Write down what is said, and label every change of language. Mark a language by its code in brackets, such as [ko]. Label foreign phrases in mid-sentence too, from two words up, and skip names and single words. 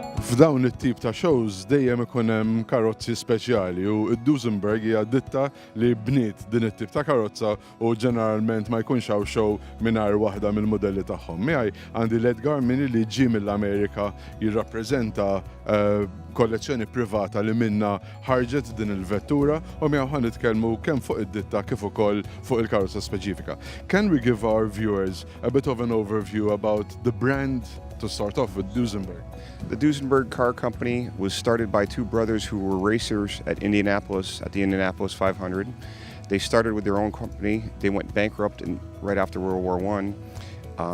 [mt] F'dawn it-tip ta' shows dejjem ikun hemm karozzi speċjali u d-Duesenberg hija ditta li bniet din it-tip ta' karozza u ġeneralment ma jkunx hawn show mingħajr waħda mill-modelli tagħhom. Miegħi għandi Edgar Mini li ġie mill-Amerika jirrappreżenta kollezzjoni privata li minna ħarġet din il-vettura u miegħu ħan nitkellmu kemm fuq id-ditta kif ukoll fuq il-karozza speċifika. [en] Can we give our viewers a bit of an overview about the brand to start off with Duesenberg? The Duesenberg Car Company was started by two brothers who were racers at Indianapolis, at the Indianapolis 500. They started with their own company. They went bankrupt right after World War I.